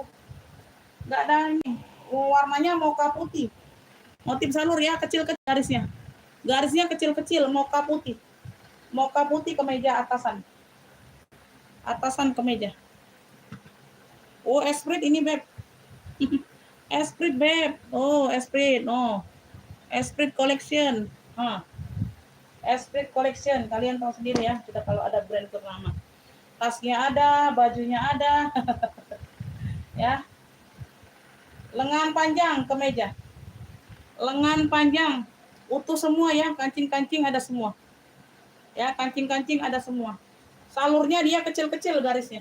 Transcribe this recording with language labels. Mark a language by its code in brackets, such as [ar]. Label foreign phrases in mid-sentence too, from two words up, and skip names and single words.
[id] Enggak ada ini. Warnanya mocha putih. Motif salur ya, kecil-kecil garisnya. Garisnya kecil-kecil, mocha putih. Mocha putih kemeja atasan. Atasan kemeja. Oh, Esprit ini, Beb. Esprit, Beb. Oh, Esprit. No. Esprit Collection. Esprit Collection. Kalian tahu sendiri ya, kita kalau ada brand ternama. Tasnya ada, bajunya ada. Ya. Lengan panjang kemeja. Lengan panjang utuh semua ya, kancing-kancing ada semua. Ya, kancing-kancing ada semua. Salurnya dia kecil-kecil garisnya.